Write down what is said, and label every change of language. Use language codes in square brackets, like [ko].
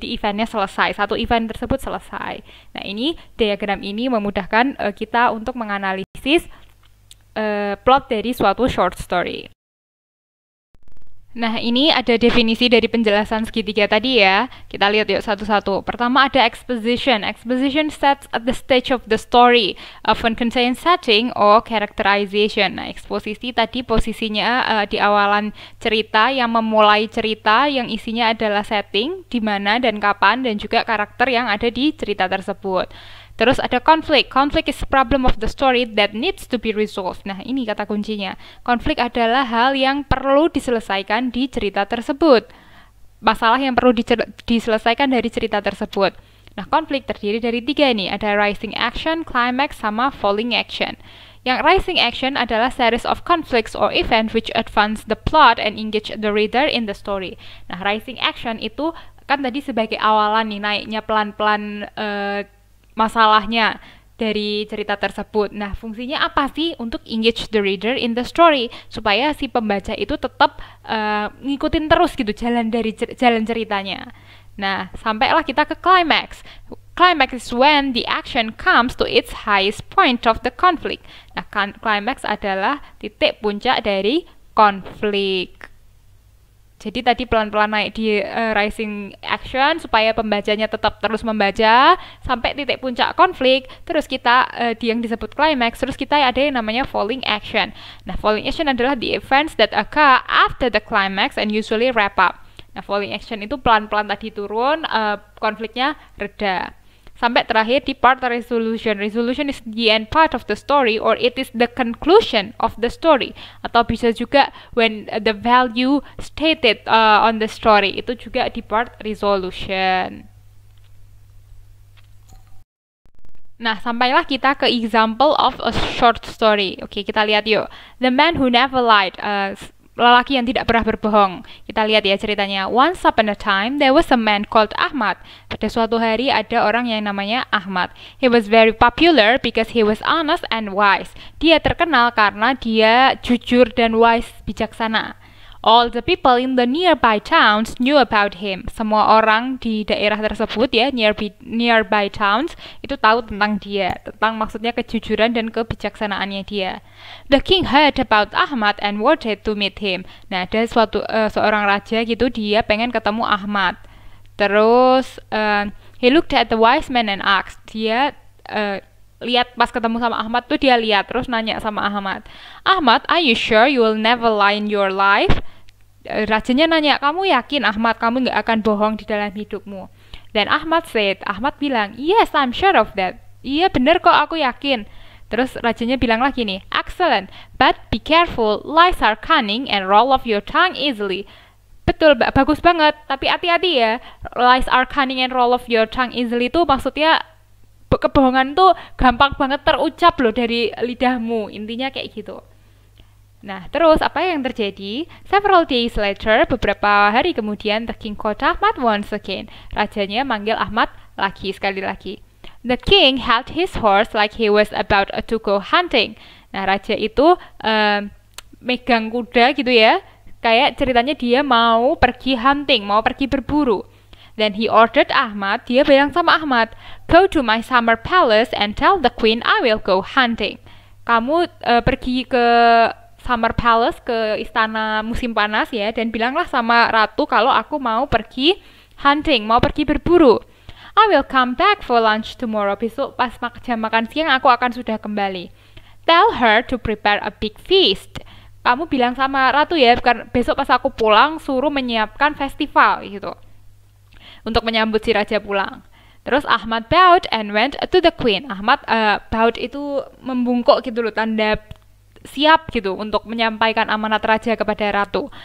[id] Jadi eventnya selesai, satu event tersebut selesai. Nah, ini diagram ini memudahkan kita untuk menganalisis plot dari suatu short story. Nah, ini ada definisi dari penjelasan segitiga tadi ya. Kita lihat yuk satu-satu. Pertama ada exposition. [en] Exposition sets at the stage of the story, often contains setting or characterization. [id] Nah, eksposisi tadi posisinya di awalan cerita yang memulai cerita yang isinya adalah setting, di mana dan kapan, dan juga karakter yang ada di cerita tersebut. Terus ada konflik. [en] Konflik is problem of the story that needs to be resolved. [id] Nah, ini kata kuncinya. Konflik adalah hal yang perlu diselesaikan di cerita tersebut. Masalah yang perlu diselesaikan dari cerita tersebut. Nah, konflik terdiri dari 3 nih. [en] Ada rising action, climax, sama falling action. Yang rising action adalah series of conflicts or event which advance the plot and engage the reader in the story. [id] Nah, rising action itu kan tadi sebagai awalan nih, naiknya pelan-pelan masalahnya dari cerita tersebut. Nah, fungsinya apa sih? Untuk [en] engage the reader in the story, [id] supaya si pembaca itu tetap ngikutin terus gitu jalan ceritanya. Nah, sampailah kita ke climax. [en] Climax is when the action comes to its highest point of the conflict. [id] Nah, climax adalah titik puncak dari konflik. Jadi tadi pelan-pelan naik di rising action supaya pembacanya tetap terus membaca sampai titik puncak konflik. Terus kita yang disebut climax, terus kita ada yang namanya falling action. Nah, falling action adalah [en] the events that occur after the climax and usually wrap up. [id] Nah, falling action itu pelan-pelan tadi turun, konfliknya reda. Sampai terakhir di part resolution. [en] Resolution is the end part of the story or it is the conclusion of the story. Atau bisa juga when the value stated on the story. [id] Itu juga di part resolution. Nah, sampailah kita ke example of a short story. Oke, kita lihat yuk. [en] The Man Who Never Lied. [id] Lelaki yang tidak pernah berbohong. Kita lihat ya ceritanya. [en] Once upon a time, there was a man called Ahmad. [id] Pada suatu hari ada orang yang namanya Ahmad. [en] He was very popular because he was honest and wise. [id] Dia terkenal karena dia jujur dan wise, bijaksana. [en] All the people in the nearby towns knew about him. [id] Semua orang di daerah tersebut ya, nearby towns, itu tahu tentang dia. Tentang maksudnya kejujuran dan kebijaksanaannya dia. [en] The king heard about Ahmad and wanted to meet him. [id] Nah, ada seorang raja gitu, dia pengen ketemu Ahmad. [en] Terus, he looked at the wise man and asked. [id] Dia lihat pas ketemu sama Ahmad tuh dia lihat terus nanya sama Ahmad, [en] Ahmad, are you sure you will never lie in your life? [id] Rajanya nanya, kamu yakin Ahmad kamu nggak akan bohong di dalam hidupmu? Dan Ahmad bilang, [en] yes, I'm sure of that. [id] Iya bener kok, aku yakin. Terus rajanya bilang lagi nih, [en] excellent, but be careful, lies are cunning and roll off your tongue easily. [id] Betul, bagus banget, tapi hati-hati ya. [en] Lies are cunning and roll off your tongue easily [id] itu maksudnya kebohongan tuh gampang banget terucap loh dari lidahmu, intinya kayak gitu. Nah, terus apa yang terjadi? [en] Several days later, [id] beberapa hari kemudian, [en] the king called Ahmad once again. [id] Rajanya manggil Ahmad sekali lagi. [en] The king held his horse like he was about to go hunting. [id] Nah, raja itu megang kuda gitu ya, kayak ceritanya dia mau pergi hunting, mau pergi berburu. [en] Then he ordered Ahmad, [id] dia bilang sama Ahmad, [en] go to my summer palace and tell the queen I will go hunting. [id] Kamu pergi ke summer palace, ke istana musim panas ya, dan bilanglah sama ratu kalau aku mau pergi hunting, mau pergi berburu. [en] I will come back for lunch tomorrow. [id] Besok pas jam makan siang aku akan sudah kembali. [en] Tell her to prepare a big feast. [id] Kamu bilang sama ratu ya, besok pas aku pulang suruh menyiapkan festival gitu, untuk menyambut si raja pulang. [en] Terus Ahmad bowed and went to the queen. [id] Ahmad bowed itu membungkuk gitu loh, tanda siap gitu untuk menyampaikan amanat raja kepada ratu.